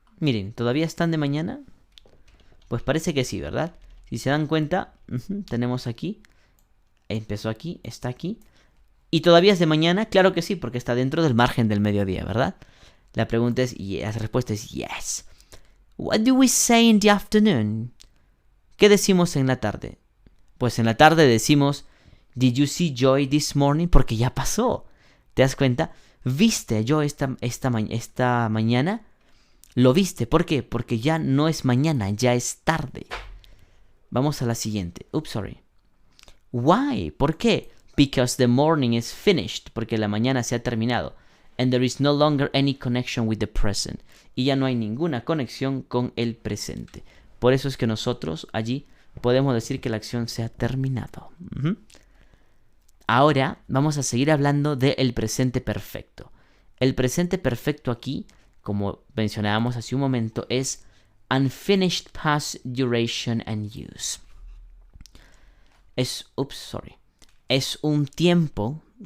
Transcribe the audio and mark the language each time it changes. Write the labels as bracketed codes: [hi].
[es] Miren, ¿todavía están de mañana? Pues parece que sí, ¿verdad? Si se dan cuenta, tenemos aquí. Empezó aquí, está aquí. ¿Y todavía es de mañana? Claro que sí, porque está dentro del margen del mediodía, ¿verdad? La pregunta es, la respuesta es yes. [en] What do we say in the afternoon? [es] ¿Qué decimos en la tarde? Pues en la tarde decimos, [en] did you see Joy this morning? [es] Porque ya pasó. ¿Te das cuenta? ¿Viste a Joy esta mañana? Lo viste. ¿Por qué? Porque ya no es mañana, ya es tarde. Vamos a la siguiente. [en] Why? [es] ¿Por qué? [en] Because the morning is finished. [es] Porque la mañana se ha terminado. [en] And there is no longer any connection with the present. [es] Y ya no hay ninguna conexión con el presente. Por eso es que nosotros allí podemos decir que la acción se ha terminado. Ahora vamos a seguir hablando del presente perfecto. El presente perfecto aquí, como mencionábamos hace un momento, es [en] unfinished past duration and use. [es] Es un tiempo,